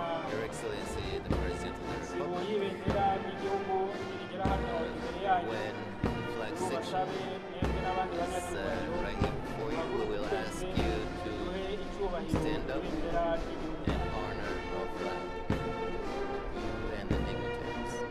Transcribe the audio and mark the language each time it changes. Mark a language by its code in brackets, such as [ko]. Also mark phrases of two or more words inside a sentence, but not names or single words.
[en] Your Excellency, the President of the [rw] sibo [en] Republic, [rw] y'ibendera ry'igihugu rigera hano imbere yanyu, [en] when the flag [rw] tubasabe [en] section [rw] mwebwe n'abandi [en] is [rw] banyacyubahiro [en] right here before you, we will ask you [rw] duhe [en] to [rw] icyubahiro [en] stand up [rw] ibendera ry'igihugu. [en] in honor of you and the dignitaries.